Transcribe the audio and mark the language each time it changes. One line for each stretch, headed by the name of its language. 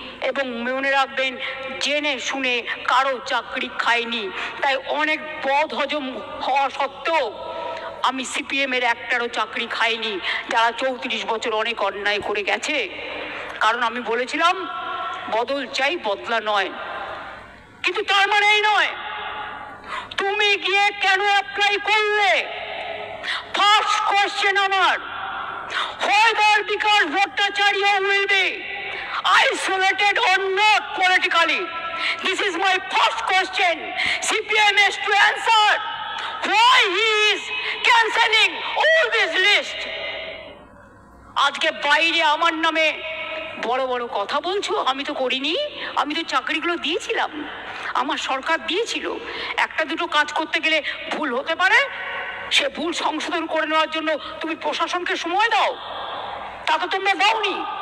Bangla: এবং মনে রাখবেন জেনে শুনে কারো চাকরি খাইনি, তাই অনেক বদ হজম হওয়া সত্ত্বেও আমি সিপিএমের একটারও চাকরি খাইনি, যারা 34 বছর অনেক অন্যায় করে গেছে। কারণ আমি বলেছিলাম বদল চাই, বদলা নয়। কিন্তু তার মানে এই নয় তুমি গিয়ে কেন অ্যাপ্লাই করলে।
English: First question আমার, whether because Bhattacharya will be isolated or not politically. This is my first question. CPM has to answer why he is cancelling all this list.
Bangla: আজকে বাইরে আমার নামে বড় বড় কথা বলছো, আমি তো করিনি, আমি তো চাকরিগুলো দিয়েছিলাম, আমার সরকার দিয়েছিল। একটা দুটো কাজ করতে গেলে ভুল হতে পারে, সে ভুল সংশোধন করে নেওয়ার জন্য তুমি প্রশাসনকে সময় দাও, তা তো তোমরা দাওনি।